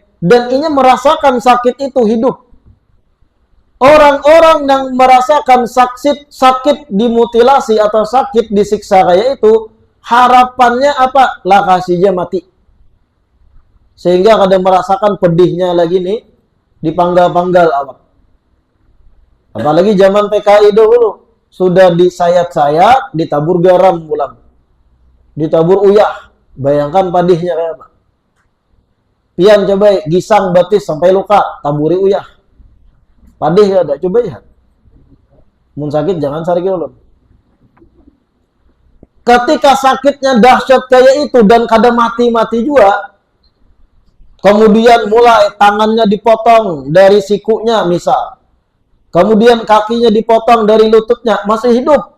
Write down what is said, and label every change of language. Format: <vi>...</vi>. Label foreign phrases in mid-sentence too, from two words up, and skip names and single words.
<id>Dan ini merasakan sakit itu hidup. Orang-orang yang merasakan sakit dimutilasi atau sakit disiksa kayak itu, harapannya apa? Lah kasihnya mati. Sehingga kadang merasakan pedihnya lagi nih, dipanggal-panggal awak. Apalagi zaman PKI dulu, sudah disayat-sayat, ditabur garam ulang, ditabur uyah. Bayangkan pedihnya kayak apa.</id> <bjn>Pian coba gisang batis sampai luka, taburi uyah. Padih ada, coba ya. Mun sakit jangan sarik dulu.</bjn> <id>Ketika sakitnya dahsyat kayak itu dan kada mati-mati juga, kemudian mulai tangannya dipotong dari sikunya misal, kemudian kakinya dipotong dari lututnya, masih hidup.</id>